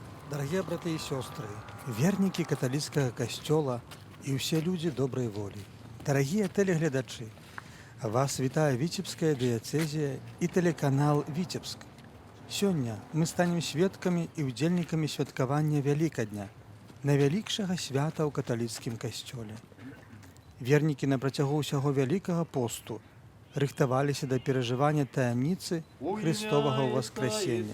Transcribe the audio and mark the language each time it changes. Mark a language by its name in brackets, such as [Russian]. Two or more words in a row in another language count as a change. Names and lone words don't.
[Russian] Дорогие браты и сестры, верники католицкого костела и все люди доброй воли, дорогие телеглядачи, [Belarusian] вас вітае Віцебская дыяцэзія і тэлеканал Віцебск. Сёння мы станем сведкамі і ўдзельнікамі святкавання Вялікадня, найвялікшага свята ў каталіцкім касцёле. Вернікі на працягу ўсяго вялікага посту рыхтаваліся да перажывання таямніцы Христовага ўваскрасення.